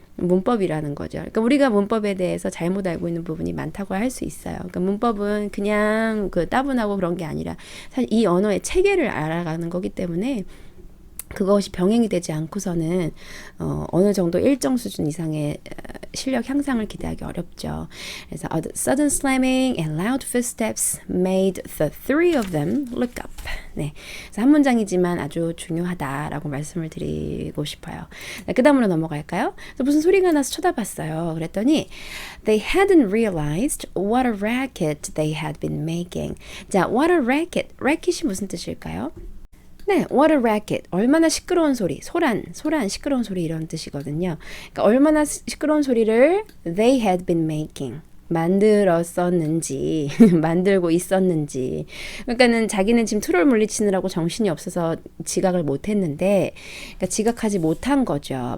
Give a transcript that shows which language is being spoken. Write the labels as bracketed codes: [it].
[ko] 문법이라는 거죠. 그러니까 우리가 문법에 대해서 잘못 알고 있는 부분이 많다고 할 수 있어요. 그러니까 문법은 그냥 따분하고 그런 게 아니라 사실 이 언어의 체계를 알아가는 거기 때문에 그것이 병행이 되지 않고서는 어느 정도 일정 수준 이상의 실력 향상을 기대하기 어렵죠. [en] 그래서 sudden slamming and loud footsteps made the three of them look up. [ko] 네, 그래서 한 문장이지만 아주 중요하다라고 말씀을 드리고 싶어요. 네, 그 다음으로 넘어갈까요? 무슨 소리가 나서 쳐다봤어요. 그랬더니 [en] they hadn't realized what a racket they had been making. 자, what a racket. [ko] racket이 무슨 뜻일까요? [en] 네, what a racket. [ko] 얼마나 시끄러운 소리, 소란, 시끄러운 소리 이런 뜻이거든요. 그러니까 얼마나 시끄러운 소리를 [en] they had been making. [ko] 만들었었는지 만들고 있었는지 그러니까는 자기는 지금 트롤 물리치느라고 정신이 없어서 지각을 못했는데 그러니까 지각하지 못한 거죠.